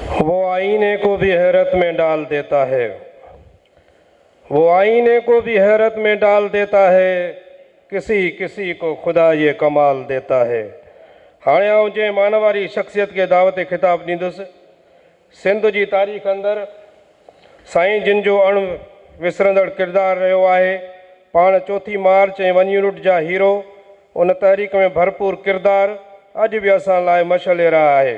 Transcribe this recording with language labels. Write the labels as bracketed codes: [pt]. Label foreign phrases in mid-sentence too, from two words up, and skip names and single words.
[ur] وہ آئینے کو بھی حیرت میں ڈال دیتا ہے، وہ آئینے کو بھی حیرت میں ڈال دیتا ہے، کسی کسی کو خدا یہ کمال دیتا ہے۔ [sd] हाणे आउं जंहिं मान वारी शख़्सियत खे दावत ख़िताब ॾींदुसि, सिंध जी तारीख़ अंदरि साईं जिन जो अण विसरंदड़ किरदारु रहियो आहे, पाण 4 मार्च ऐं 1 यूनिट जा हीरो, उन तहरीक में भरपूर किरदारु अॼु बि असां लाइ मशअल रहा आहे।